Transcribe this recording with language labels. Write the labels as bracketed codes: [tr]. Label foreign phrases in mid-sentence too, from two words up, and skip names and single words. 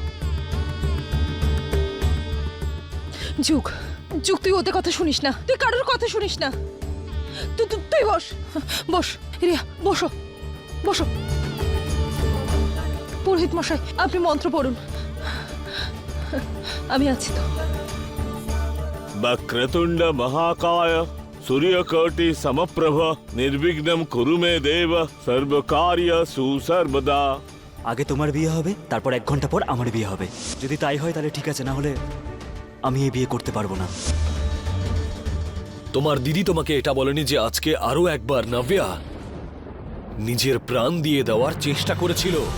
[bn] যুগ, যুগ, তুই ওদের কথা শুনিস না, তুই কারোর কথা শুনিস না। তুই বস, বস রিয়া, বসো। বসো। পুরোহিত মশাই, আপনি মন্ত্র পড়ুন। আমি আছি তো। [sa] वक्रतुंड महाकाय सूर्यकोटि समप्रभ निर्विघ्नं कुरु मे देव सर्व कार्य सुसर्वदा। [bn] আগে তোমার বিয়ে হবে, তারপর 1 ঘন্টা পর আমার বিয়ে হবে। যদি তাই হয় তাহলে ঠিক আছে, না হলে আমি এই বিয়ে করতে পারবো না। তোমার দিদি তোমাকে এটা বলেনি যে আজকে আরো একবার নাভিয়া নিজের প্রাণ দিয়ে দেওয়ার চেষ্টা করেছিল?